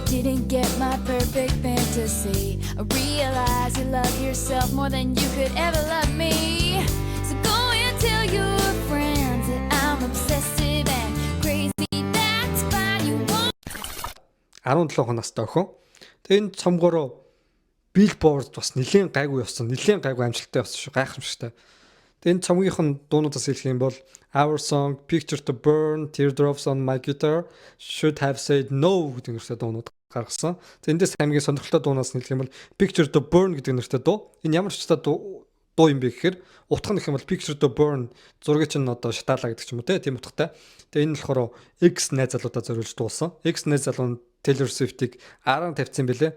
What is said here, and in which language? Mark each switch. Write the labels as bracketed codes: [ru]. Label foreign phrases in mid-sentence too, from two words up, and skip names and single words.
[mn] $17 настай охин. Тэгээ энэ цомгоороо Billboard бас нэлээд гайгүй явсан. Нэлээд гайгүй амжилттай явсан шүү. Гайхамшигтай. Тэгээ энэ цомгийнхын дуунуудаас хэлэх юм бол Our Song, Picture to Burn, Teardrops on My Guitar, Should Have Said No гэдэг нэртэй дуунууд гаргасан. Эндээс хамгийн сонирхолтой дуунаас хэлэх юм бол Picture to Burn гэдэг нэртэй дуу. Энэ ямар ч та дуу юм бэ гэхээр утга нь гэх юм бол Picture to Burn зургийг чинь одоо шатаалаа гэдэг ч юм уу тийм утгатай. Тэгээ энэ болохоор X найз залуудаа зориулж дуусан. X найз залуу нь Taylor Swift-ийг 10 тавьсан бэлээ.